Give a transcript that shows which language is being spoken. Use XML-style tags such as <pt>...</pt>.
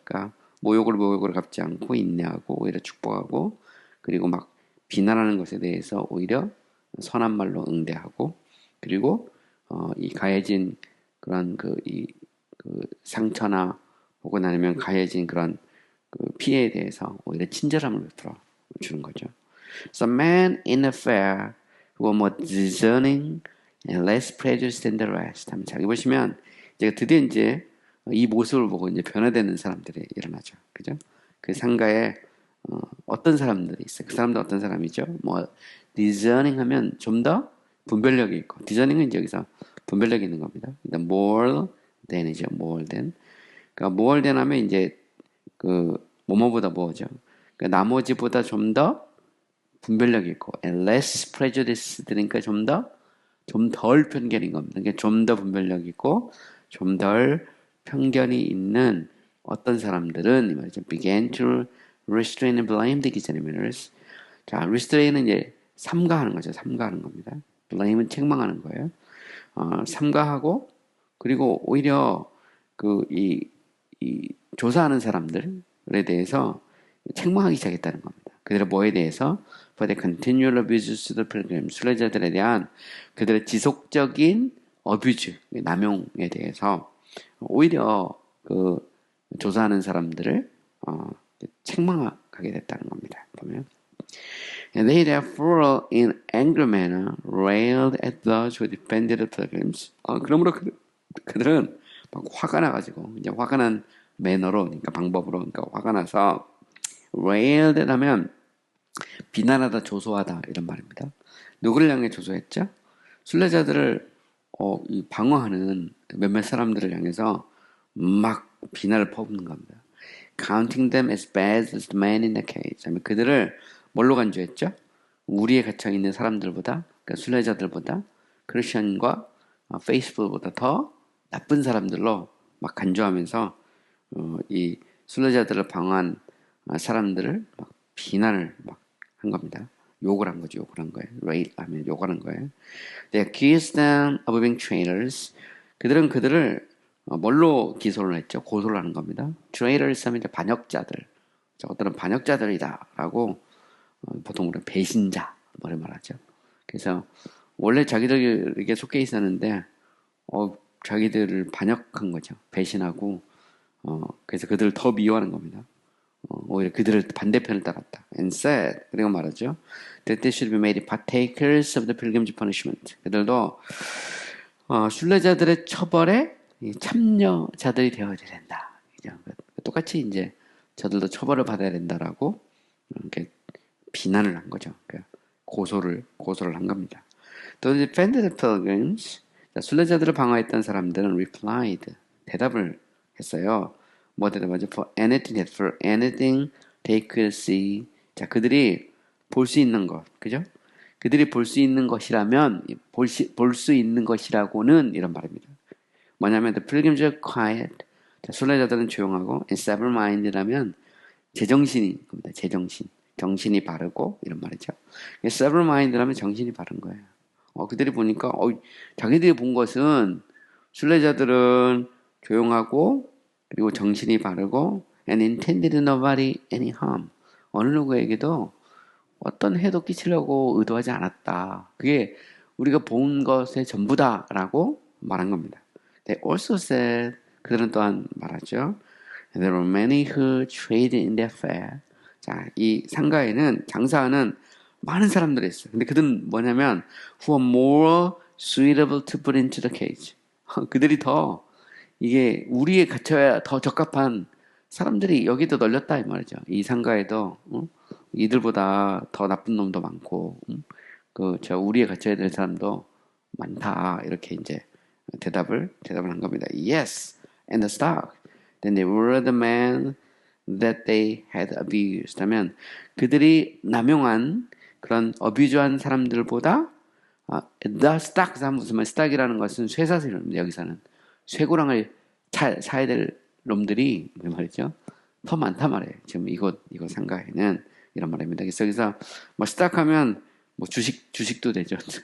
<ko>그러니까 모욕을 갚지 않고 인내하고 오히려 축복하고 그리고 막 비난하는 것에 대해서 오히려 선한 말로 응대하고 그리고 이 가해진 그런 그 상처나 혹은 아니면 가해진 그런 그 피해에 대해서 오히려 친절함을 베풀어 주는 거죠.</ko> <en>So men in the fair who were more discerning and less prejudiced than the rest.</en> <ko>한번 잘 보시면 이제 드디어 이제 이 모습을 보고 이제 변화되는 사람들이 일어나죠. 그죠? 그 상가에 어떤 사람들이 있어요. 그 사람들 어떤 사람이죠? 뭐 discerning 하면 좀 더 분별력이 있고 discerning은 이제 여기서 분별력이 있는 겁니다. 일단 more than이죠. more than. 그러니까 more than 하면 이제 그 뭐뭐보다 뭐죠. 그러니까 나머지보다 좀 더 분별력이 있고</ko> <en>and less prejudice</en> <ko>그러니까 좀 덜 편견인 겁니다. 그러니까 좀 더 분별력 있고 좀 덜 편견이 있는 어떤 사람들은 이 말이죠.</ko> <en>began to restrain and blame the examiners.</en> <ko>자, restrain은 이제 삼가하는 거죠. 삼가하는 겁니다. blame은 책망하는 거예요. 삼가하고 그리고 오히려 이 조사하는 사람들에 대해서 책망하기 시작했다는 겁니다. 그들의 뭐에 대해서?</ko> <en>For the continual abuses to the pilgrim,</en> <ko>순례자들에 대한 그들의 지속적인 어뷰즈, 남용에 대해서 오히려 그 조사하는 사람들을 책망하게 됐다는 겁니다. 보면.</ko> <en>And they therefore in angry manner railed at those who defended the pilgrims.</en> <ko>그러므로 그들은 막 화가 나가지고 이제 화가 난 매너로 그러니까 방법으로 그러니까 화가 나서 railed 하면 비난하다 조소하다 이런 말입니다. 누구를 향해 조소했죠? 순례자들을 방어하는 몇몇 사람들을 향해서 막 비난을 퍼붓는 겁니다. Counting them as bad as the man in the cage. 그들을 뭘로 간주했죠? 우리에 갇혀 있는 사람들보다, 그러니까 순례자들보다, 크리스천과 페이스북보다 더 나쁜 사람들로 막 간주하면서 이 순례자들을 방어한 사람들을 막 비난을 막 한 겁니다. 욕을 한 거죠. 욕을 한 거예요. rail 하면 욕을 한 거예요.</ko> <en>They accused them of being traitors.</en> <ko>그들은 그들을 뭘로 기소를 했죠? 고소를 하는 겁니다. traitors 하면 이제 반역자들. 저것들은 반역자들이다라고 보통 우리가 배신자 뭐를 말하죠. 그래서 원래 자기들에게 속해 있었는데 자기들을 반역한 거죠. 배신하고 그래서 그들을 더 미워하는 겁니다. 오히려 그들을 반대편을 따랐다.</ko> <en>And said</en> <ko>그리고 말하죠.</ko> <en>That they should be made partakers of the pilgrimage punishment.</en> <ko>그들도 순례자들의 처벌에 참여자들이 되어야 된다. 똑같이 이제 저들도 처벌을 받아야 된다라고 이렇게 비난을 한 거죠. 고소를 한 겁니다. 또</ko> <en>defend the pilgrims.</en> <ko>순례자들을 방어했던 사람들은 replied 대답을 했어요. 뭐 대답하죠?</ko> <en>For anything they could see.</en> <ko>자, 그들이 볼 수 있는 것, 그죠? 그들이 볼 수 있는 것이라면 볼 수 있는 것이라고는 이런 말입니다. 뭐냐면</ko> <en>the pilgrims are quiet.</en> <ko>자, 순례자들은 조용하고</ko> <en>and sober-minded</en> <ko>라면 제정신인 겁니다. 제정신. 정신이 바르고 이런 말이죠. sober-minded라면 정신이 바른 거예요. 그들이 보니까 자기들이 본 것은 순례자들은 조용하고 그리고 정신이 바르고</ko> <en>and intended nobody any harm.</en> <ko>어느 누구에게도 어떤 해도 끼치려고 의도하지 않았다. 그게 우리가 본 것의 전부다라고 말한 겁니다.</ko> <en>They also said</en> <ko>그들은 또한 말하죠.</ko> <en>There were many who traded in their fair.</en> <ko>자, 이 상가에는 장사하는 많은 사람들이 있어요. 근데 그들은 뭐냐면</ko> <en>who are more suitable to put into the cage.</en> <ko>그들이 더 이게 우리에 갇혀야 더 적합한 사람들이 여기도 널렸다 이 말이죠. 이 상가에도 이들보다 더 나쁜 놈도 많고 우리에 갇혀야 될 사람도 많다 이렇게 이제 대답을 한 겁니다.</ko> <en>Yes, and the stock. Then they were the man that they had abused.</en> <ko>하면 그들이 남용한 그런 어뷰즈한 사람들보다 the stocks 하면 무슨 말 stock이라는 것은 쇠사슬입니다. 여기서는 쇠고랑을 사야 될 놈들이 그 말이죠. 더 많단 말이에요. 지금 이곳 상가에는 이런 말입니다. 그래서 여기서 뭐 stock하면 뭐 주식도 되죠.</ko>